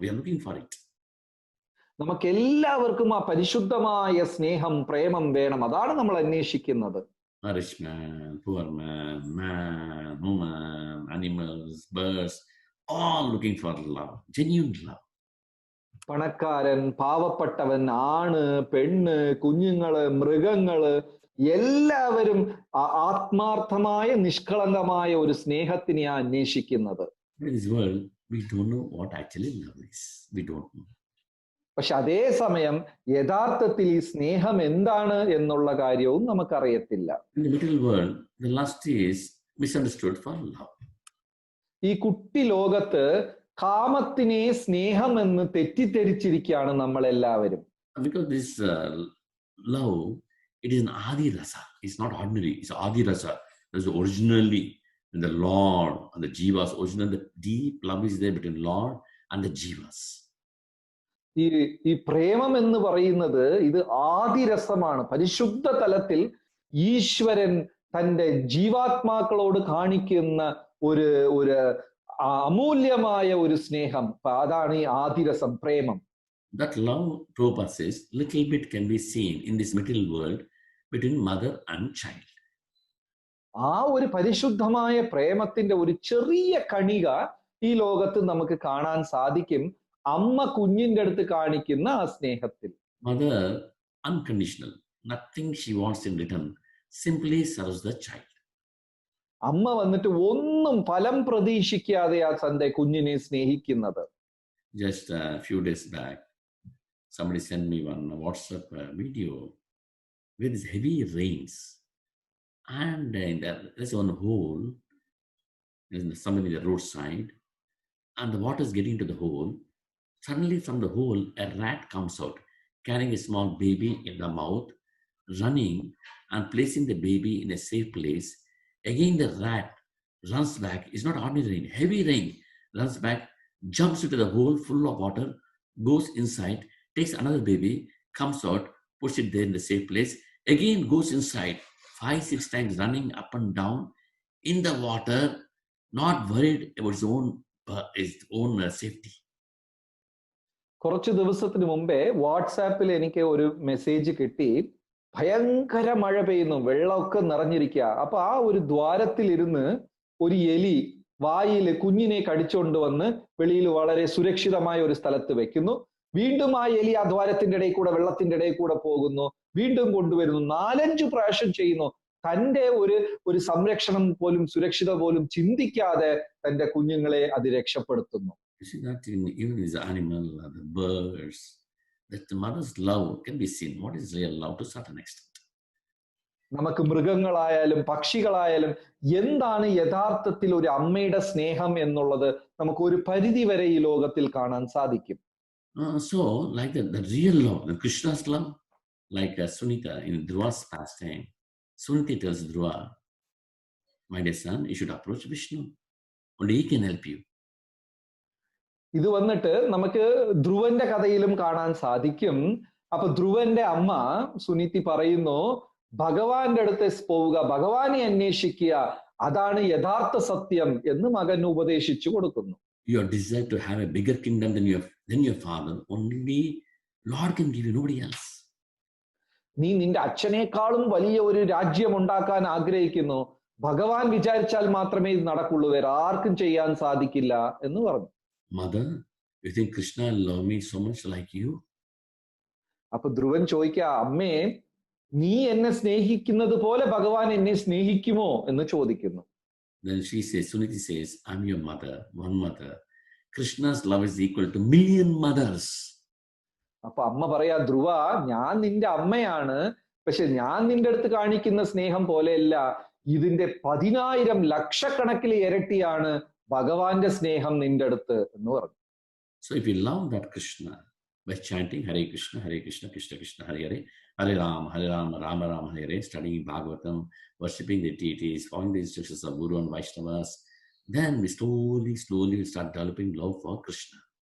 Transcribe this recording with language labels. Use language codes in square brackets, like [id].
[en] We are looking for it. [ml] നമുക്ക് എല്ലാവർക്കും ആ പരിശുദ്ധമായ സ്നേഹം, പ്രേമം വേണം, അതാണ് നമ്മൾ അന്വേഷിക്കുന്നത്. [en] A rich man, poor man, man, woman, animals, birds, all looking for love, genuine love. [ml] പണക്കാരൻ, പാവപ്പെട്ടവൻ, ആണ്, പെണ്ണ്, കുഞ്ഞുങ്ങള്, മൃഗങ്ങള്, എല്ലാവരും ആത്മാർത്ഥമായ നിഷ്കളങ്കമായ ഒരു സ്നേഹത്തിനെയാണ് അന്വേഷിക്കുന്നത്. [en] In this world, we don't know what actually love is. We don't know. [ml] പക്ഷെ അതേസമയം യഥാർത്ഥത്തിൽ ഈ സ്നേഹം എന്താണ് എന്നുള്ള കാര്യവും നമുക്കറിയത്തില്ല. [en] In the material world, the lust is misunderstood for love. [ml] ഈ കുട്ടി ലോകത്ത് കാമത്തിനെ സ്നേഹം എന്ന് തെറ്റിദ്ധരിച്ചിരിക്കുകയാണ് നമ്മൾ എല്ലാവരും. [en] Because this love, it is an Adi Rasa. It's not ordinary. It's Adi Rasa. That's originally in the Lord and the Jivas. Originally, the deep love is there between Lord and the Jivas. [ml] ഈ പ്രേമം എന്ന് പറയുന്നത് ഇത് ആദിരസമാണ്. പരിശുദ്ധ തലത്തിൽ ഈശ്വരൻ തന്റെ ജീവാത്മാക്കളോട് കാണിക്കുന്ന ഒരു അമൂല്യമായ ഒരു സ്നേഹം, അതാണ് ഈ ആദിരസം, പ്രേമം. [en] That love, Prabhupada says, little bit can be seen in this material world between mother and child. [ml] ആ ഒരു പരിശുദ്ധമായ പ്രേമത്തിന്റെ ഒരു ചെറിയ കണിക ഈ ലോകത്ത് നമുക്ക് കാണാൻ സാധിക്കും, അമ്മ കുഞ്ഞിന്റെ അടുത്ത് കാണിക്കുന്ന ആ സ്നേഹത്തിൽ. [en] Mother, unconditional, nothing she wants in return, simply serves the child. [ml] അമ്മ വന്നിട്ട് ഒന്നും ഫലം പ്രതീക്ഷിക്കാതെ ആ തന്റെ കുഞ്ഞിനെ സ്നേഹിക്കുന്നത്. [en] Just a few days back, somebody sent me one WhatsApp video with these heavy rains, and there's one hole, there's somebody in the roadside, and the water is getting to the hole. Suddenly from the hole, a rat comes out, carrying a small baby in the mouth, running and placing the baby in a safe place. Again, the rat runs back. It's not ordinary rain, heavy rain. Runs back, jumps into the hole full of water, goes inside, takes another baby, comes out, puts it there in the safe place. Again, goes inside, 5-6 times running up and down in the water, not worried about his own his own safety. [ml] കുറച്ച് ദിവസത്തിന് മുമ്പേ വാട്സാപ്പിൽ എനിക്ക് ഒരു message കിട്ടി. ഭയങ്കര മഴ പെയ്യുന്നു, വെള്ളമൊക്കെ നിറഞ്ഞിരിക്കുക. അപ്പൊ ആ ഒരു ദ്വാരത്തിൽ ഇരുന്ന് ഒരു എലി വായിൽ കുഞ്ഞിനെ കടിച്ചുകൊണ്ട് വന്ന് വെളിയിൽ വളരെ സുരക്ഷിതമായ ഒരു സ്ഥലത്ത് വെക്കുന്നു. വീണ്ടും ആ എലി ആ ദ്വാരത്തിന്റെ ഇടയിൽ കൂടെ, വെള്ളത്തിന്റെ ഇടയിൽ കൂടെ പോകുന്നു, വീണ്ടും കൊണ്ടുവരുന്നു. 4-5 പ്രാവശ്യം ചെയ്യുന്നു. തന്റെ ഒരു സംരക്ഷണം പോലും, സുരക്ഷിത പോലും ചിന്തിക്കാതെ തന്റെ കുഞ്ഞുങ്ങളെ അത് രക്ഷപ്പെടുത്തുന്നു. [en] You see that even in the animal, the birds, that the mother's love can be seen. What is real love to a certain extent? [ml] നമുക്ക് മൃഗങ്ങളായാലും പക്ഷികളായാലും എന്താണ് യഥാർത്ഥത്തിൽ ഒരു അമ്മയുടെ സ്നേഹം എന്നുള്ളത് നമുക്ക് ഒരു പരിധി വരെ ഈ ലോകത്തിൽ കാണാൻ സാധിക്കും. [en] So, like the real love, the Krishna's love, like Sunita in Dhruva's pastime, Sunita tells Dhruva, my dear son, you should approach Vishnu. Only he can help you. [ml] ഇത് വന്നിട്ട് നമുക്ക് ധ്രുവന്റെ കഥയിലും കാണാൻ സാധിക്കും. അപ്പൊ ധ്രുവന്റെ അമ്മ സുനിതി പറയുന്നു, ഭഗവാന്റെ അടുത്ത് പോവുക, ഭഗവാനെ അന്വേഷിക്കുക, അതാണ് യഥാർത്ഥ സത്യം എന്ന് മകന് ഉപദേശിച്ചു കൊടുക്കുന്നു. [en] Your desire to have a bigger kingdom than your father, only Lord can give you, nobody else. [ml] നീ നിന്റെ അച്ഛനേക്കാളും വലിയ ഒരു രാജ്യം ഉണ്ടാക്കാൻ ആഗ്രഹിക്കുന്നു, ഭഗവാൻ വിചാരിച്ചാൽ മാത്രമേ ഇത് നടക്കുള്ളൂ, വേറെ ആർക്കും ചെയ്യാൻ സാധിക്കില്ല എന്ന് പറഞ്ഞു. [en] Mother, you think Krishna love me so much like you? [ml] അപ്പൊ ധ്രുവൻ ചോദിക്കുക, അമ്മേ, നീ എന്നെ സ്നേഹിക്കുന്നത് പോലെ ഭഗവാൻ എന്നെ സ്നേഹിക്കുമോ എന്ന് ചോദിക്കുന്നു. [en] Then she says, Suniti says, I'm your mother, one mother. Krishna's love is equal to million mothers. [ml] അപ്പൊ അമ്മ പറയാ, ധ്രുവ, ഞാൻ നിന്റെ അമ്മയാണ്, പക്ഷെ ഞാൻ നിന്റെ അടുത്ത് കാണിക്കുന്ന സ്നേഹം പോലെയല്ല, ഇതിന്റെ 10,000 ലക്ഷക്കണക്കിൽ ഇരട്ടിയാണ് ഭഗവാന്റെ സ്നേഹം നിന്റെ അടുത്ത് എന്ന് പറഞ്ഞു. [en] So if you love that Krishna by chanting Hare Krishna, Krishna Krishna, Hare Hare, Hare Rama, Rama Rama, Hare Hare, studying Bhagavatam, worshipping the deities, following the instructions of Guru and Vaishnavas, then we slowly start developing love for Krishna.